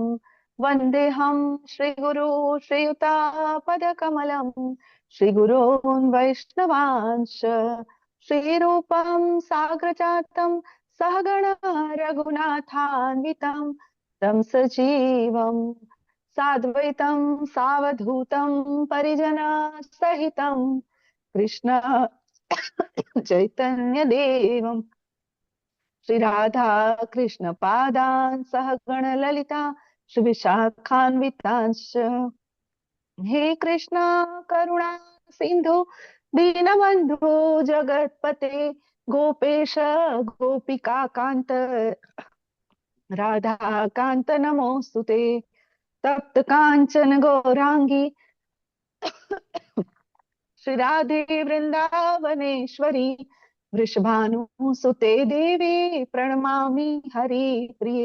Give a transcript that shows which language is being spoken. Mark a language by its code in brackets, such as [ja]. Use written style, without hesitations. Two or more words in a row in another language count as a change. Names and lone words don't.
[sa] વંદેહં શ્રીગુરુ શ્રીયુતાપદકમલં શ્રીગુરૂन् વૈષ્ણવાંશ્ચ શ્રીરૂપં સાગ્રજાतं સહગણ રઘુનાથાન્વિतं तं સજીવં સાદ્વૈतं સાવધૂतं પરિજન સહિतं કૃષ્ણ ચૈતન્ય દેવમ શ્રી રાધા કૃષ્ણ પાદાન સહગણ લલિતા શ્રી વિશાખાન્વિતાંશ્ચ. હે કૃષ્ણ કરુણા સિંધુ दीनबंधु जगतपते गोपेश गोपिका कांत राधा कांत नमोस्तुते. तप्त कांचन गौरांगी श्री राधे वृंदावनेश्वरी वृषभानुसुते देवी प्रणमामि हरिप्रिये.